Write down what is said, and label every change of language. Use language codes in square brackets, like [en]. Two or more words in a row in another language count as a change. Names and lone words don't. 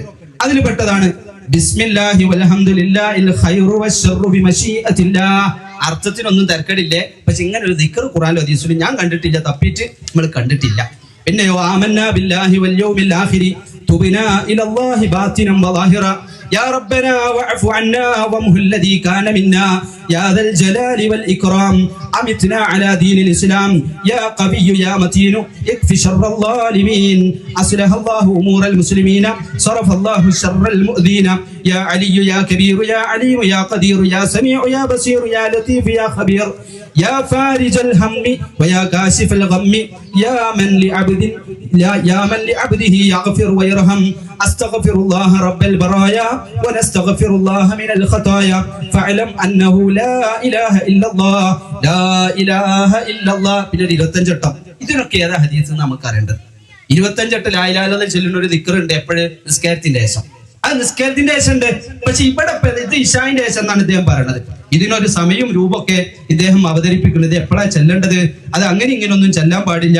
[ml] അതിൽ പെട്ടതാണ് [ar] بسم الله والحمد لله الخير والشر بمشيئة الله. [ml] അർത്ഥത്തിനൊന്നും തർക്കടില്ലേ, പക്ഷെ ഇങ്ങനെ ഒരു ദിക്ർ ഖുർആനിലും ഹദീസിലും ഞാൻ കണ്ടിട്ടില്ല, തപ്പിയിട്ട് നമ്മൾ കണ്ടിട്ടില്ല. [ar] പിന്നെയോ آمنا بالله واليوم الآخر تبنا إلى الله باطنا وظاهرا يا ربنا واعف عنا وامه الذي كان منا يا ذا الجلال والإكرام أمتنا على دين الإسلام يا قوي يا متين اكف شر الظالمين أصلح الله أمور المسلمين صرف الله شر المؤذين يا علي يا كبير يا عليم يا قدير يا سميع يا بصير يا لطيف يا خبير يا فارج الهم ويا كاشف الغم يا من لعبده يغفر ويرحم أستغفر الله رب البرايا ونستغفر الله من الخطايا فاعلم أنه لا إله إلا الله لا إله إلا الله. [ml] പിന്നെ 25 വട്ടം. ഇതിനൊക്കെ ഏതാ ഹദീസ് നമുക്ക് അറിയേണ്ടത്? 25 വട്ടം [ar] لا إله إلا الله [ml] ചൊല്ലുന്ന ഒരു ദിക്ർ ഉണ്ട് എപ്പോഴും നിസ്കാരത്തിന്റെ ശേഷം. അത് നിസ്കാരത്തിന്റെ ശേഷം ഉണ്ട്. പക്ഷെ ഇവിടെ ഇത് ഇശാന്റെ ശേഷം എന്നാണ് ഇദ്ദേഹം പറയുന്നത്. ഇതിനൊരു സമയവും രൂപമൊക്കെ ഇദ്ദേഹം അവതരിപ്പിക്കുന്നത്. എപ്പോഴാണ് ചെല്ലേണ്ടത്? അത് അങ്ങനെ ഇങ്ങനെയൊന്നും ചെല്ലാൻ പാടില്ല.